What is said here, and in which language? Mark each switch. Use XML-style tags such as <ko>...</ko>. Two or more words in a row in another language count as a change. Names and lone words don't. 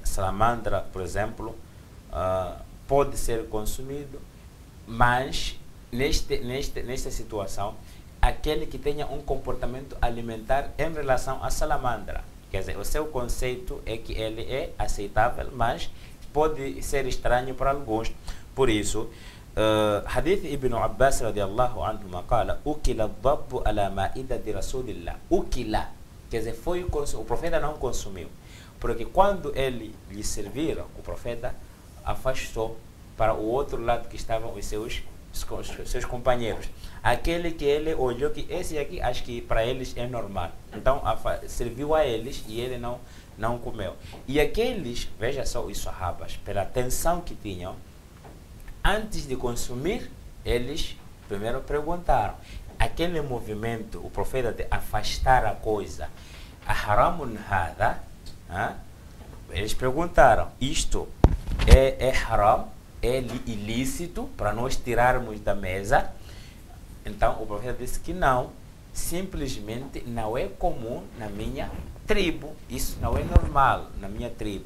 <pt>Salamandra, por exemplo, pode ser consumido, mas nesta situação, aquele que tenha um comportamento alimentar em relação à salamandra, quer dizer, o seu conceito é que ele é aceitável, mas pode ser estranho para alguns. Por isso,</pt> <ar>حديث ابن عباس رضي الله عنه قال أكل الضب على مائدة رسول الله. Ukila,</ar> <pt>quer dizer, o profeta não consumiu, porque quando ele lhe serviram, o profeta afastou para o outro lado que estavam os seus companheiros. Aquele que ele olhou que esse aqui, acho que para eles é normal. Então serviu a eles e ele não comeu. E aqueles, veja só os sahabas, pela atenção que tinham, antes de consumir, eles primeiro perguntaram. Aquele movimento, o profeta de afastar a coisa,</pt> <ar>حرام هذا,</ar> <pt>eles perguntaram, isto é haram, é ilícito para nós tirarmos da mesa? Então o profeta disse que não, simplesmente não é comum na minha tribo, isso não é normal na minha tribo.</pt>